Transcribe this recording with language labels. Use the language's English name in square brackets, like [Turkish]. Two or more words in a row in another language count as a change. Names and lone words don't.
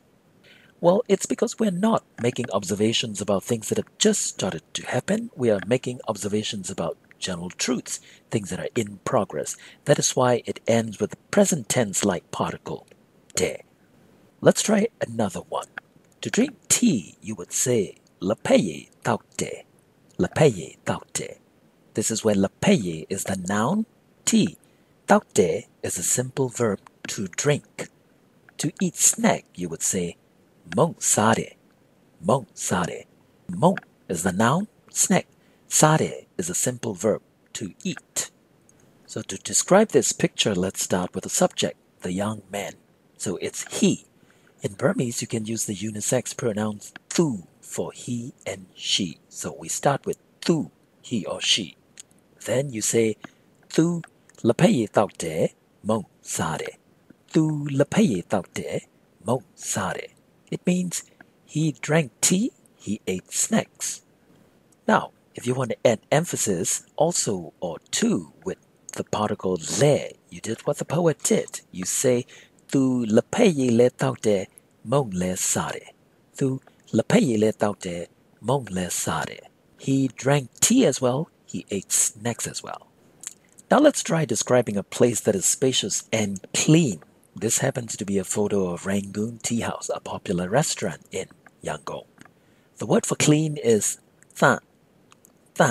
[English] Well, it's because we're not making observations about things that have just started to happen. We are making observations about general truths, things that are in progress. That is why it ends with the present tense like particle, de. Let's try another one. To drink tea, you would say, [Burmese] လက်ဖက်ရည် သောက်တယ်. လက်ဖက်ရည် သောက်တယ်. [English] This is where lapeye is the noun, tea. Taute is a simple verb to drink. To eat snack, you would say, [Burmese] မုန့် စားတယ်. မုန့် စားတယ်. [English] Mong is the noun, snack. Sare is a simple verb, to eat. So to describe this picture, let's start with the subject, the young man. So it's he. In Burmese, you can use the unisex pronouns thu for he and she. So we start with thu, he or she. Then you say [Burmese] သူ လက်ဖက်ရည် သောက်တယ် မုန့် စားတယ်. သူ လက်ဖက်ရည် သောက်တယ် မုန့် စားတယ်. [English] It means he drank tea, he ate snacks. Now, if you want to add emphasis, also or to, with the particle le, you did what the poet did. You say, [Burmese] သူ လက်ဖက်ရည် လည်း သောက်တယ် မုန့် လည်း စားတယ်. သူ လက်ဖက်ရည် လည်း သောက်တယ် မုန့် လည်း စားတယ်. [English] He drank tea as well, he ate snacks as well. Now let's try describing a place that is spacious and clean. This happens to be a photo of Rangoon Tea House, a popular restaurant in Yangon. The word for clean is tha, tha.